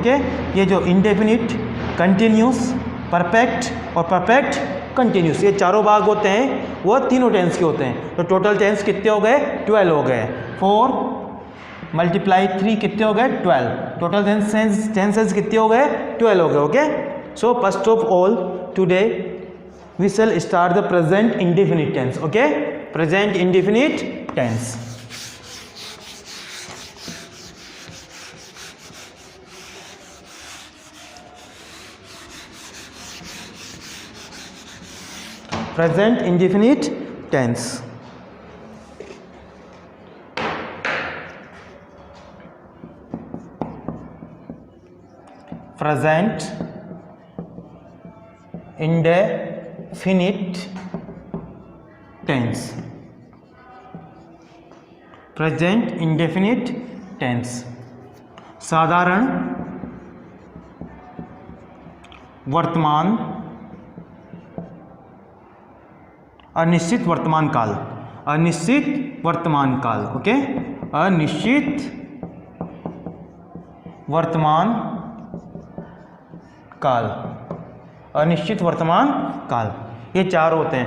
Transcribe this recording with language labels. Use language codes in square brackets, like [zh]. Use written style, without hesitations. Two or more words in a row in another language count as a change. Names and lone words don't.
[hi] ओके, ये जो [en] indefinite, continuous, perfect [hi] और [en] perfect continuous, [hi] ये चारों भाग होते हैं, वो तीनों टेंस के होते हैं. तो [en] total tense [hi] कितने हो गए? 12 हो गए. 4 × 3 कितने हो गए? 12. [en] total tenses [hi] कितने हो गए? 12 हो गए. [en] OK, so first of all today we shall start the present indefinite tense. OK, present indefinite tense. Present indefinite tense. Present indefinite tense. Present indefinite tense. [hi] साधारण वर्तमान अनिश्चित वर्तमान काल, अनिश्चित वर्तमान काल. ओके, अनिश्चित वर्तमान काल, अनिश्चित वर्तमान काल, ये 4 होते हैं.